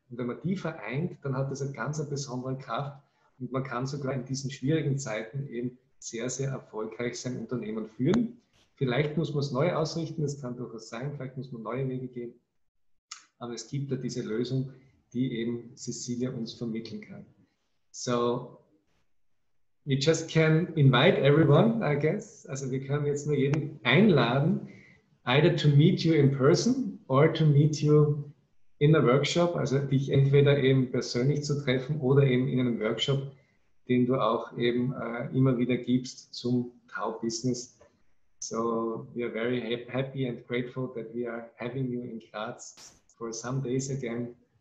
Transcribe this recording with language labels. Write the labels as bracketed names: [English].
[German] Und wenn man die vereint, dann hat das eine ganz besondere Kraft und man kann sogar in diesen schwierigen Zeiten eben sehr, sehr erfolgreich sein Unternehmen führen. Vielleicht muss man es neu ausrichten, das kann durchaus sein, vielleicht muss man neue Wege gehen, aber es gibt ja diese Lösung, die eben Cecilia uns vermitteln kann. [English] So, we just can invite everyone, I guess. [German] Also wir können jetzt nur jeden einladen, [English] either to meet you in person or to meet you in a workshop, [German] also dich entweder eben persönlich zu treffen oder eben in einem Workshop, den du auch eben immer wieder gibst zum Tao-Business. [English] So we are very happy and grateful that we are having you in Graz for some days again.